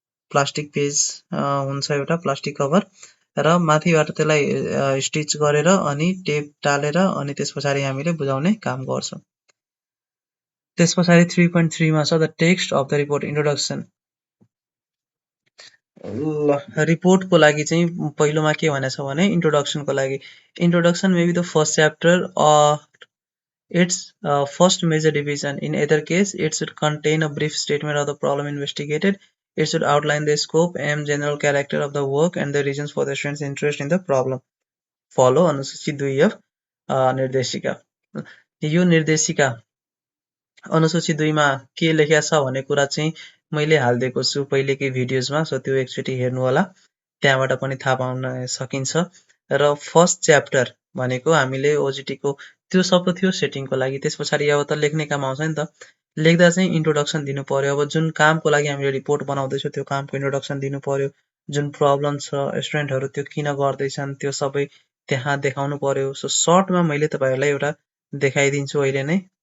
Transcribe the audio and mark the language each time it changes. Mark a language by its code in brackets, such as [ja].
[ne] Plastic page हुन्छ एउटा plastic cover र माथिबाट त्यसलाई स्टिच गरेर अनि टेप टालेर अनि त्यसपछाडि हामीले बुझाउने काम गर्छौं त्यसपछाडि 3.3 मा छ the text of the report introduction ल रिपोर्टको लागि चाहिँ पहिलोमा के भनेछ भने इन्ट्रोडक्सनको लागि introduction may be the first chapter [en] its first major division. In either case, it should contain a brief statement of the problem investigated. It should outline the scope, aim, general character of the work, and the reasons for the student's interest in the problem. [ne] Follow अनुसूची 2 of निर्देशिका यो निर्देशिका अनुसूची 2 मा के लेखेको छ भन्ने कुरा चाहिँ मैले हाल्दिएको छु पहिलेकै भिडियोजमा सो त्यो एकचोटी हेर्नु होला त्यहाँबाट पनि थाहा पाउन सकिन्छ र फर्स्ट च्याप्टर भनेको हामीले ओजिटी को त्यो सब थियो सेटिङको लागि त्यसपछाडि अब त लेख्ने काम आउँछ नि त लेख्दा चाहिँ इन्ट्रोडक्सन दिनु पर्यो अब जुन कामको लागि हामीले रिपोर्ट बनाउँदैछौँ त्यो कामको इन्ट्रोडक्सन दिनु पर्यो जुन प्रब्लम छ स्टुडेन्टहरु त्यो किन गर्दैछन् त्यो सबै त्यहाँ देखाउनु पर्यो सो सर्टमा मैले तपाईहरुलाई एउटा देखाइदिन्छु अहिले नै